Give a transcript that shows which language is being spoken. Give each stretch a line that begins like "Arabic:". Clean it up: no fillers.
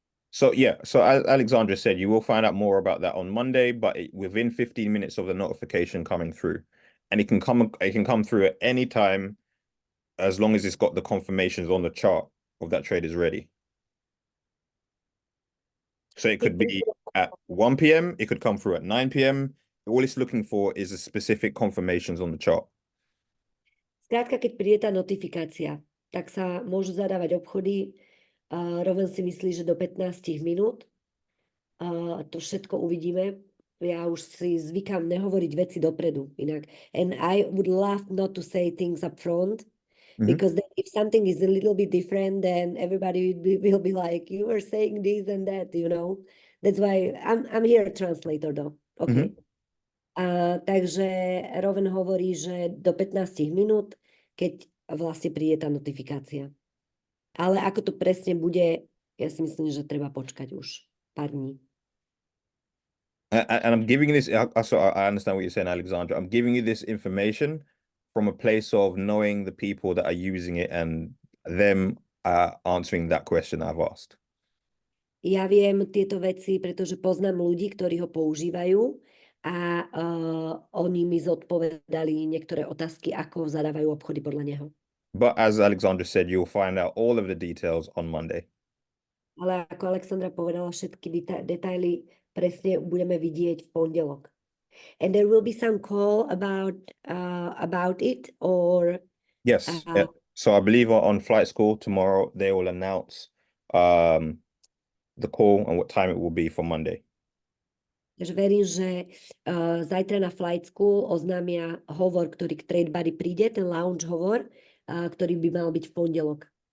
English: So yeah, so as Alexandra said, you will find out more about that on Monday, but within 15 minutes of the notification coming through, and it can come through at any time, as long as it's got the confirmations on the chart of that trade is ready. So it could be at 1 p.m. It could come through at 9 p.m. All it's looking for is the specific confirmations on the chart.
Slovak: Skrátka, keď príde tá notifikácia, tak sa môžu zadávať obchody. Rowan si myslí, že do 15 minút. To všetko uvidíme. Ja už si zvykám nehovoriť veci dopredu. Inak.
English: And I would love not to say things up front. Because then if something is a little bit different, then everybody will be like, you were saying this and that, you know. That's why I'm here a translator though. Okay.
Slovak: Takže Rowan hovorí, že do 15 minút, keď vlastne príde tá notifikácia. Ale ako to presne bude, ja si myslím, že treba počkať už pár dní.
English: And I'm giving you this, so I understand what you're saying, Alexandra. I'm giving you this information from a place of knowing the people that are using it and them answering that question I've asked.
Slovak: Ja viem tieto veci, pretože poznám ľudí, ktorí ho používajú a oni mi zodpovedali niektoré otázky, ako zadávajú obchody podľa neho.
English: But as Alexandra said, you'll find out all of the details on Monday.
Slovak: Ale ako Alexandra povedala, všetky detaily presne budeme vidieť v pondelok.
English: And there will be some call about it, or Yes. Yeah. So I believe on Flight School tomorrow, they will announce the call and what time it will be for Monday.
Slovak: Takže verím, že zajtra na Flight School oznámia hovor, ktorý k TradeBuddy príde, ten lounge hovor, ktorý by mal byť v pondelok.